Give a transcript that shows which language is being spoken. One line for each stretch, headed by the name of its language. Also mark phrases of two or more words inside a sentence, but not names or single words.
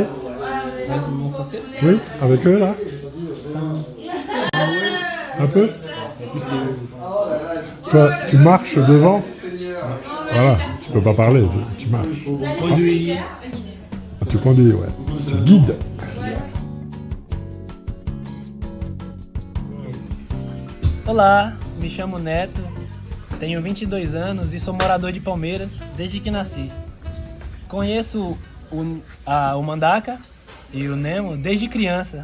French: Mon français? Oui, avec eux là? Un peu? Toi, tu marches devant? Voilà, tu peux pas parler, tu marches. Conduit. Ah, tu conduis, ouais. Tu guides.
Portuguese: Olá, me chamo Neto, tenho 22 anos e sou morador de Palmeiras desde que nasci. Conheço o Mandaca e o Nemo desde criança.